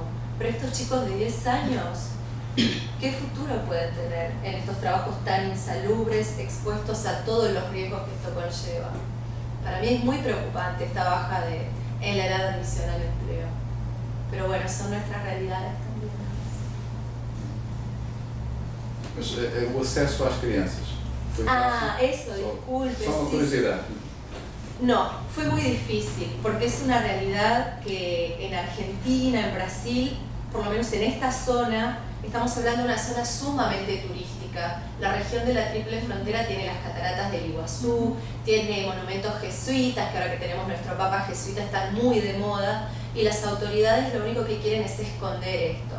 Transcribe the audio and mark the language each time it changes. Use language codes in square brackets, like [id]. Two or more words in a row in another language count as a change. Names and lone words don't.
[es] Pero estos chicos de 10 años, ¿qué futuro pueden tener en estos trabajos tan insalubres, expuestos a todos los riesgos que esto conlleva? Para mí es muy preocupante esta baja en la edad de admisión al empleo. Pero bueno, son nuestras realidades también. [pt] Mas o acesso às crianças foi fácil? [es] Eso, disculpe. [pt] Só uma [es] sí. [pt] curiosidade. [es] No, fue muy difícil, porque es una realidad que en Argentina, en Brasil, por lo menos en esta zona, estamos hablando de una zona sumamente turística. La región de la Triple Frontera tiene las cataratas del Iguazú, tiene monumentos jesuitas, que ahora que tenemos nuestro Papa jesuita están muy de moda, y las autoridades lo único que quieren es esconder esto.